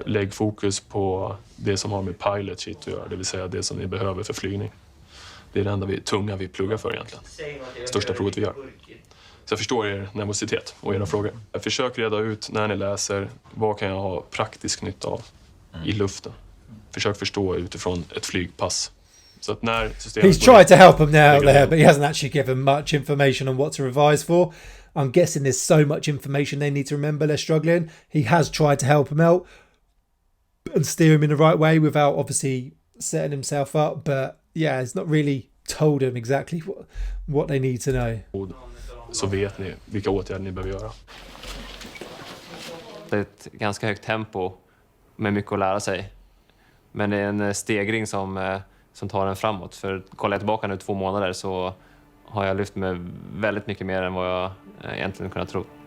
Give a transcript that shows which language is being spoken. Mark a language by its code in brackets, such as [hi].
[sv] Lägg fokus på det som har med [en] pilot shit [sv] att göra, det vill säga det som ni behöver för flygning. Det är det enda tunga vi pluggar för egentligen. Största provet vi gör. Så jag förstår er nervositet och era frågor. Jag försöker reda ut när ni läser, vad kan jag ha praktisk nytta av i luften. Försök förstå utifrån ett flygpass. Så att när systemet [en] He's tried to help him now there, but he hasn't actually given much information on what to revise for. I'm guessing there's so much information they need to remember they're struggling. He has tried to help him out and steer him in the right way without obviously setting himself up. But yeah, he's not really told him exactly what they need to know. [sv] Så vet ni vilka åtgärder ni behöver göra. Det är ett ganska högt tempo med mycket att lära sig. Men det är en stegring som tar en framåt. För kollar jag tillbaka nu 2 månader så har jag lyft mig väldigt mycket mer än vad jag egentligen kunnat tro.